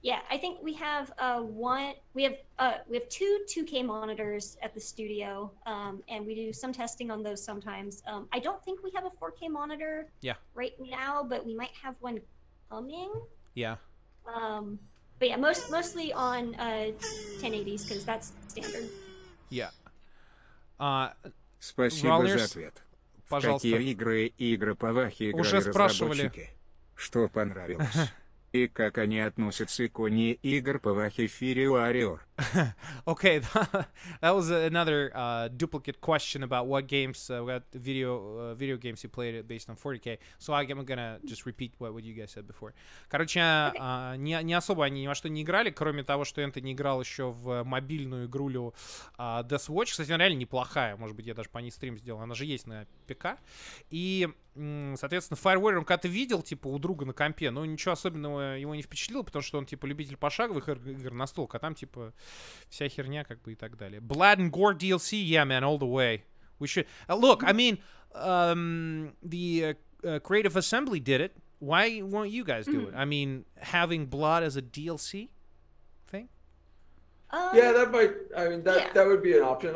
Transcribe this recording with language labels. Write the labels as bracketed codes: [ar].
[en] I think we have we have 2 2K monitors at the studio, and we do some testing on those sometimes. I don't think we have a 4K monitor right now, but we might have one coming. Yeah. But yeah, mostly on 1080s because that's standard. Yeah. [ru] Спасибо за ответ. В какие игры по Вахе играли разработчики? Что понравилось? И как они относятся к иконе игр по Вахе эфире Warrior? [en] Okay, that was another duplicate question about what games, what video games you played based on 40K. So I'm gonna just repeat what you guys said before. [ru] Короче, не особо они ни во что не играли, кроме того, что Энтони играл еще в мобильную игрулю Death Watch. Кстати, она реально неплохая. Может быть, я даже по ней стрим сделал. Она же есть на ПК. И, соответственно, Firewire он когда-то видел, типа, у друга на компе, но ничего особенного его не впечатлило, потому что он, типа, любитель пошаговых игр на стол, а там, типа, вся херня, как бы, и так далее. [en] Blood and Gore DLC, yeah, man, all the way. We should... look, I mean, the Creative Assembly did it. Why won't you guys do it? I mean, having Blood as a DLC thing? Yeah, that might... I mean, that would be an option.